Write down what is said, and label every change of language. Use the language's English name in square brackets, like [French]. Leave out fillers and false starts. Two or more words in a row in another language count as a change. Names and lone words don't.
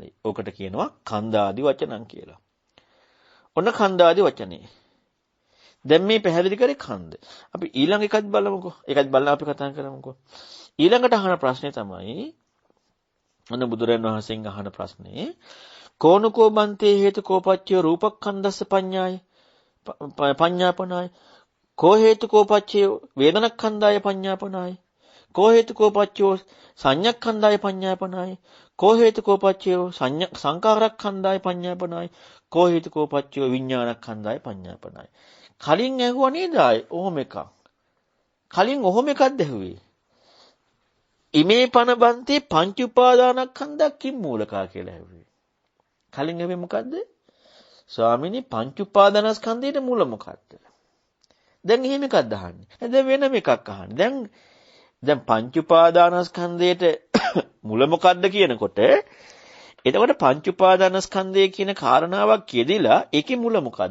[Sinhala] ඕකට කියනවා [Pali] ඛණ්ඩ ආදි වචනං [Sinhala] කියලා. ඔන්න ඛණ්ඩ ආදි වචනේ. දැන් මේ පැහැදිලි කරේ ඛණ්ඩ. අපි ඊළඟ එකත් බලමුකෝ. ඒකත් බලලා අපි කතා කරමුකෝ. ඊළඟට අහන ප්‍රශ්නේ තමයි අන්න බුදුරජාණන් වහන්සේගෙන් අහන ප්‍රශ්නේ [Pali] කෝනකෝ බන්තේ හේතු කෝපච්චය රූපක්ඛන්දස්ස පඤ්ඤාය පඤ්ඤාපනාය කෝ හේතු කෝපච්චය වේදනක්ඛන්දාය පඤ්ඤාපනාය කෝ හේතු කෝපච්චය සංඥක්ඛන්දාය පඤ්ඤාපනාය කෝ හේතු කෝපච්චය සංඛාරක්ඛන්දාය පඤ්ඤාපනාය කෝ හේතු කෝපච්චය විඥානක්ඛන්දාය පඤ්ඤාපනාය. [Sinhala] කලින් ඇහුවා නේද ඔහොම එකක්. කලින් ඔහොම එකක්ද ඇහුවේ. [Pali] ඉමේ පන බන්තේ පංච උපාදානස්කන්ධක් කිම් මූලකා කියලා ඇහුවේ. [Sinhala] කලින් ඇහුවේ මොකද්ද? ස්වාමිනේ පංච උපාදානස්කන්ධයේ මූල මොකක්ද? දැන් එහෙම එකක්ද අහන්නේ. දැන් වෙනම එකක් අහන්නේ. දැන් දැන් පංච උපාදානස්කන්ධයට මුල මොකද්ද කියනකොට එතකොට පංච උපාදානස්කන්ධය කියන කාරණාවක් කියදිලා ඒකේ මුල මොකද්ද?